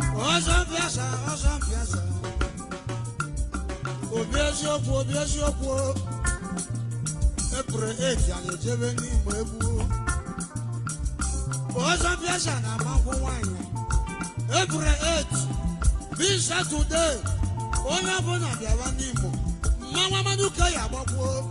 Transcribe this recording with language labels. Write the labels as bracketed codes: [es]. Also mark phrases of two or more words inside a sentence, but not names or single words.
[ig] Ọzọ mpiasa, ọzọ mpiasa. Obi eziokwu, obi eziokwu. April eight, anyị ejebe n'Imo egwu. Ọzọ mpiasa na-amakwu nwaanyị. [en] April eight, this Saturday, [ig] onye ọbụla bịawa n'Imo. Mmanwụ Amadu ka ya agbakwo.